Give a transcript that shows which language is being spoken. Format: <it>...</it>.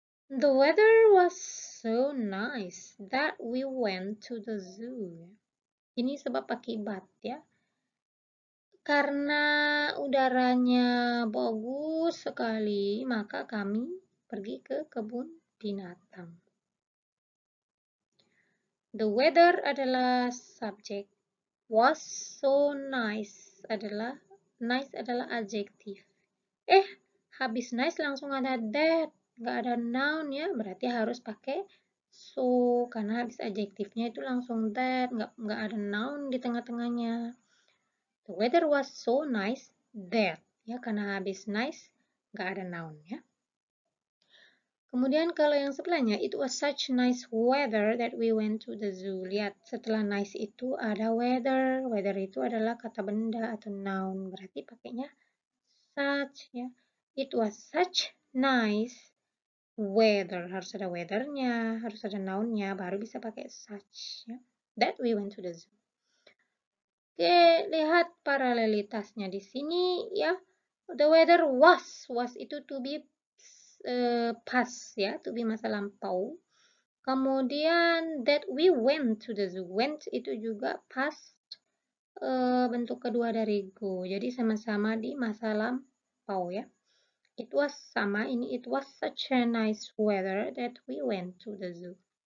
<en>The weather was so nice that we went to the zoo.</en> <id>Ini sebab akibat ya. Karena udaranya bagus sekali, maka kami pergi ke kebun binatang.</id> <en>The weather</en> <id>adalah subjek.</id> <en>Was so nice</en> <id>adalah adjektif. Habis nice langsung ada that. Nggak ada noun ya, berarti harus pakai so. Karena habis adjektifnya itu langsung that. Nggak ada noun di tengah-tengahnya.</id> <en>The weather was so nice that.</en> <id>Ya, karena habis nice, nggak ada noun ya. Kemudian kalau yang sebelahnya,</id> <en>it was such nice weather that we went to the zoo.</en> <id>Lihat, setelah nice itu ada weather. Weather itu adalah kata benda atau noun. Berarti pakainya such ya.</id> <en>It was such nice weather.</en> <id>Harus ada weathernya, harus ada nounnya, baru bisa pakai such ya.</id> <en>That we went to the zoo.</en> <id>Oke, lihat paralelitasnya di sini ya.</id> <en>The weather was itu to be past ya, to be</en> <id>masa lampau.</id> <en>Kemudian that we went to the zoo.</en> <id>Went itu juga past bentuk kedua dari go. Jadi sama-sama di masa lampau ya.</id> <en>It was</en> <id>sama, ini</id> <en>it was such a nice weather that we went to the zoo.</en>